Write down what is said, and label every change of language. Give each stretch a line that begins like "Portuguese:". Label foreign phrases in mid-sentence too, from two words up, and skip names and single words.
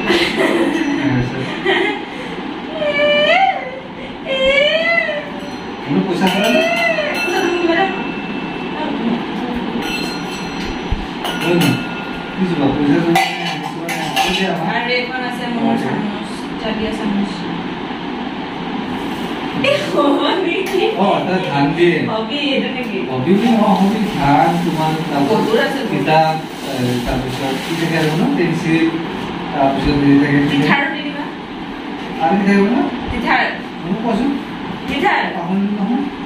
Hindi: उन्हें पूछा था ना किस बात पूछा था अरे कौन से मोमोस चाबिया समोस
Assamese: ধান দিয়ে হবি ধান তোমাৰ কিতাপ তাৰপিছত কি থাকে আৰু ন পেঞ্চিল তাৰপিছত থাকে আৰু কি থাকিব ন মোক কোৱাচোন নহয়